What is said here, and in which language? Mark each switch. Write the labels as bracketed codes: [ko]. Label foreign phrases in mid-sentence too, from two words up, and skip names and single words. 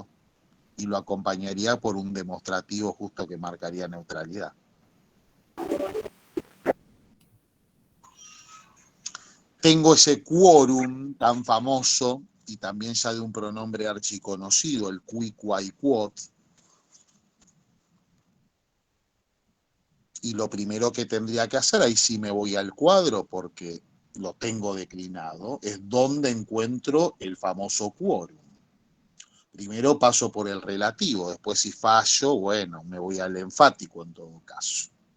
[es] Y lo acompañaría por un demostrativo justo que marcaría neutralidad. Tengo ese quórum tan famoso y también ya de un pronombre archiconocido, el [la] qui, quae, quod. [es] Y lo primero que tendría que hacer, ahí sí me voy al cuadro porque lo tengo declinado, es dónde encuentro el famoso quórum. Primero paso por el relativo, después si fallo, bueno, me voy al enfático en todo caso.